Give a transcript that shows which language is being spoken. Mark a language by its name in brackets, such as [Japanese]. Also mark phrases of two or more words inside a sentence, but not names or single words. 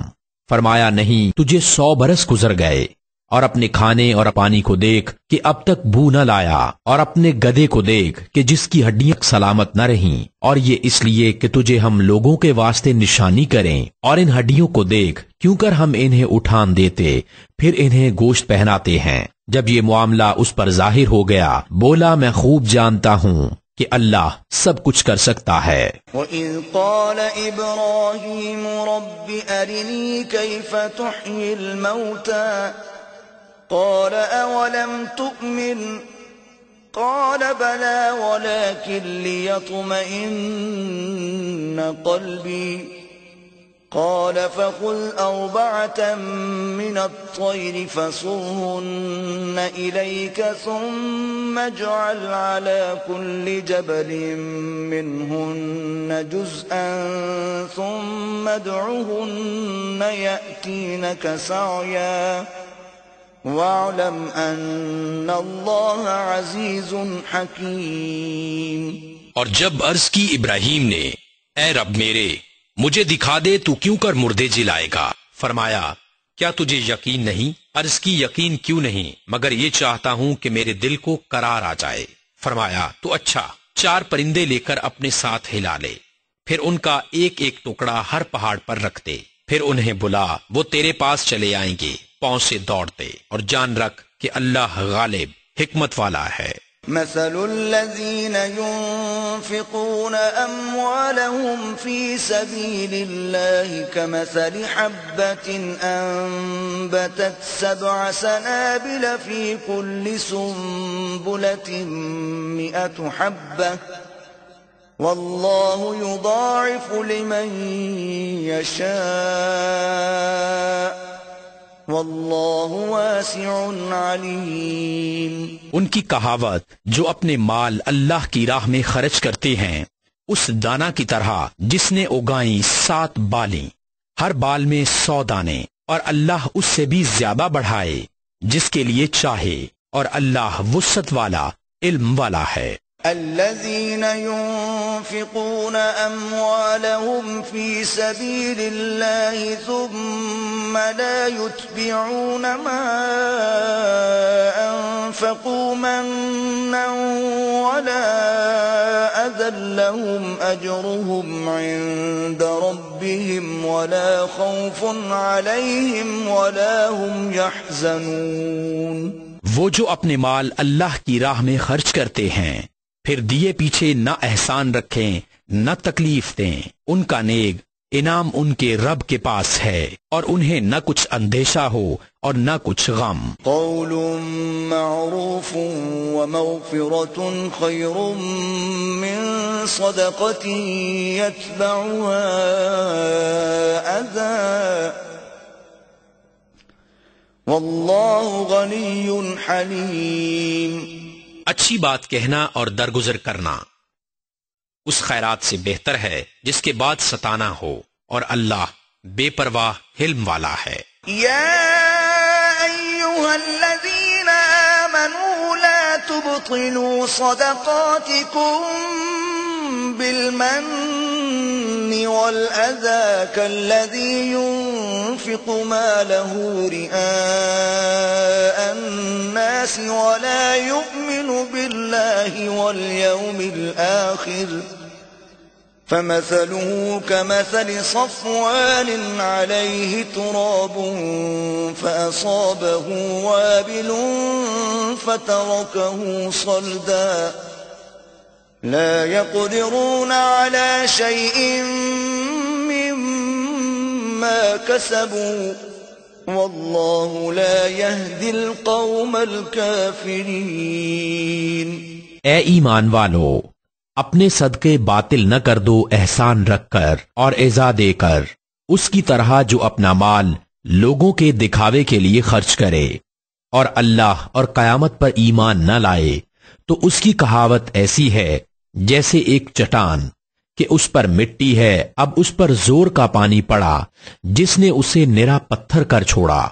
[Urdu] فرمایا نہیں، تجھے 100 برس گزر گئے۔ اور اپنے کھانے اور پانی کو دیکھ کہ اب تک بھو نہ لایا، اور اپنے گدھے کو دیکھ کہ جس کی ہڈیاں سلامت نہ رہیں، اور یہ اس لیے کہ تجھے ہم لوگوں کے واسطے نشانی کریں. اور ان ہڈیوں کو دیکھ، کیونکر ہم انہیں اٹھان دیتے پھر انہیں گوشت پہناتے ہیں. جب یہ معاملہ اس پر ظاہر ہو گیا، بولا میں خوب جانتا ہوں کہ اللہ سب کچھ کر سکتا ہے. [Arabic] وإذ قال إبراهيم رب أرني كيف تحيي الموتى قال أولم تؤمن قال بلى ولكن ليطمئن قلبي قال فخذ أربعة من الطير فصرهن إليك ثم اجعل على كل جبل منهن جزءا ثم ادعهن يأتينك سعيا واعلم أن الله عزيز حكيم. [Urdu] اور جب عرض کی ابراہیم نے، اے رب میرے، مجھے دکھا دے تو کیونکر مردے جلائے گا. فرمایا کیا تجھے یقین نہیں؟ عرض کی یقین کیوں نہیں، مگر یہ چاہتا ہوں کہ میرے دل کو قرار آ جائے. فرمایا تو اچھا، 4 پرندے لے کر اپنے ساتھ ہلا لے، پھر ان کا ایک ایک ٹکڑا ہر پہاڑ پر رکھ دے، پھر انہیں بلا، وہ تیرے پاس چلے آئیں گے پاؤں سے دوڑتے، اور جان رکھ کہ اللہ غالب حکمت والا ہے. [Arabic] مثل الذين ينفقون أموالهم في سبيل الله كمثل حبة أنبتت 7 سنابل في كل سنبلة 100 حبة والله يضاعف لمن يشاء والله واسع عليم. [Urdu] ان کی کہاوت، جو اپنے مال اللہ کی راہ میں خرچ کرتے ہیں اس دانہ کی طرح جس نے اگائی 7 بالیں، ہر بال میں 100 دانے، اور اللہ اس سے بھی زیادہ بڑھائے جس کے لیے چاہے، اور اللہ وسعت والا علم والا ہے. [Arabic] الذين ينفقون أموالهم في سبيل الله ثم لا يتبعون ما أنفقوا منا ولا أذى لهم أجرهم عند ربهم ولا خوف عليهم ولا هم يحزنون। [Urdu] وہ جو اپنے مال اللہ کی راہ میں خرچ کرتے ہیں پھر دیے پیچھے نہ احسان رکھیں نہ تکلیف دیں، ان کا نیک انعام ان کے رب کے پاس ہے اور انہیں نہ کچھ اندیشہ ہو اور نہ کچھ غم. [Arabic] قول معروف ومغفرة خير من صدقة يتبعها أذى والله غني حليم. [Urdu] اچھی بات کہنا اور درگزر کرنا اس خیرات سے بہتر ہے جس کے بعد ستانا ہو، اور اللہ بے پروا حلم والا ہے. [Arabic] يا أيها الذين آمنوا لا تبطلوا صدقاتكم بالمن والأذى كالذي ينفق ماله رئاء الناس ولا يؤمن بالله واليوم الآخر فمثله كمثل صفوان عليه تراب فأصابه وابل فتركه صلدا لا يقدرون على شيء مما كسبوا والله لا يهدي القوم الكافرين. [Urdu] اے ایمان والو، اپنے صدقے باطل نہ کر دو احسان رکھ کر اور ایذا دے کر، اس کی طرح جو اپنا مال لوگوں کے دکھاوے کے لیے خرچ کرے اور اللہ اور قیامت پر ایمان نہ لائے، تو اس کی کہاوت ایسی ہے جیسے ایک چٹان کہ اس پر مٹی ہے، اب اس پر زور کا پانی پڑا جس نے اسے نرا پتھر کر چھوڑا.